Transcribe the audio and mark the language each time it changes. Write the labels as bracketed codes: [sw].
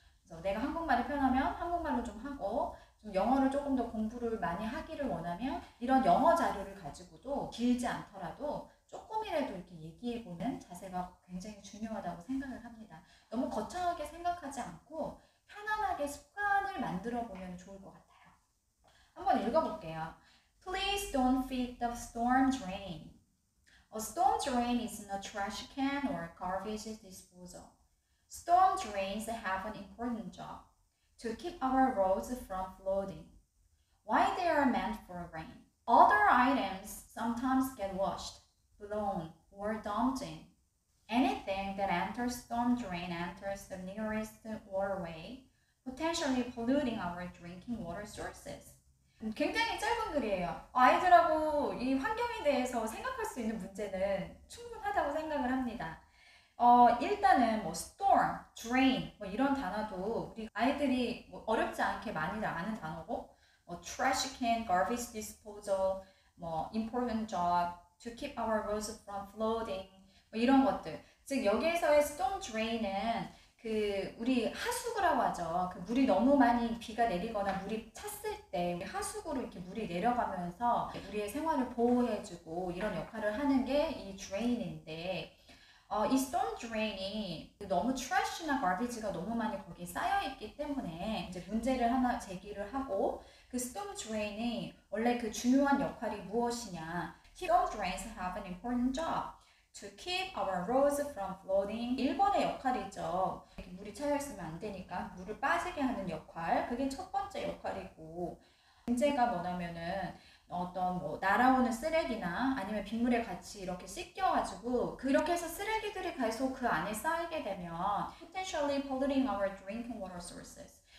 [ko] 그래서 내가 한국말이 편하면 한국말로 좀 하고 좀 영어를 조금 더 공부를 많이 하기를 원하면 이런 영어 자료를 가지고도 길지 않더라도 조금이라도 이렇게 얘기해보는 자세가 굉장히 중요하다고 생각을 합니다. 너무 거창하게 생각하지 않고 편안하게 습관을 만들어 보면 좋을 것 같아요. 한번 읽어볼게요. [en] Please don't feed the storm drain. A storm drain isn't a trash can or garbage disposal. Storm drains have an important job to keep our roads from flooding. Why they are meant for rain. Other items sometimes get washed, blown, or dumped in. Anything that enters storm drain enters the nearest waterway, potentially polluting our drinking water sources. [ko] 굉장히 짧은 글이에요. 아이들하고 이 환경에 대해서 생각할 수 있는 문제는 충분하다고 생각을 합니다. 일단은 뭐 storm, drain 뭐 이런 단어도 우리 아이들이 뭐 어렵지 않게 많이들 아는 단어고 trash can, garbage disposal, 뭐 [en] important job to keep our roads from flooding [ko] 뭐 이런 것들. 즉 여기에서의 storm drain은 그 우리 하수구라고 하죠. 그 물이 너무 많이 비가 내리거나 물이 찼을 때 하수구로 이렇게 물이 내려가면서 우리의 생활을 보호해주고 이런 역할을 하는 게 이 drain인데 이 storm drain이 너무 trash나 garbage가 너무 많이 거기에 쌓여있기 때문에 이제 문제를 하나 제기를 하고 그 storm drain이 원래 그 중요한 역할이 무엇이냐? [en] Storm drains have an important job to keep our roads from flooding. [ko] 1번의 역할이죠. 이렇게 물이 차여있으면 안 되니까 물을 빠지게 하는 역할. 그게 첫 번째 역할이고, 문제가 뭐냐면은 어떤 뭐 날아오는 쓰레기나 아니면 빗물에 같이 이렇게 씻겨가지고 그렇게 해서 쓰레기들이 계속 그 안에 쌓이게 되면 [en] potentially polluting our drinking water sources.